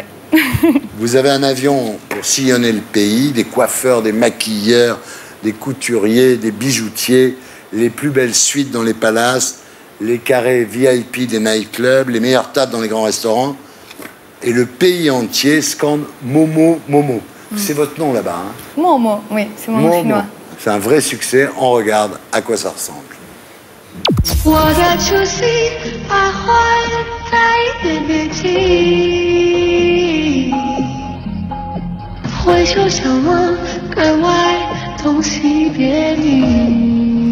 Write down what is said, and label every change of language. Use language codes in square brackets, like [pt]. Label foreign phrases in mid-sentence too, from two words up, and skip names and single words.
[fr] Vous avez un avion pour sillonner le pays, des coiffeurs, des maquilleurs, des couturiers, des bijoutiers, les plus belles suites dans les palaces, les carrés VIP des nightclubs, les meilleures tables dans les grands restaurants. Et le pays entier scande Momo, Momo. C'est votre nom là-bas, hein? Momo, oui, c'est mon nom chinois. C'est un vrai succès. On regarde à quoi ça ressemble. [zh] 我的初心徘徊在眼边际，回首相望，格外痛惜别离。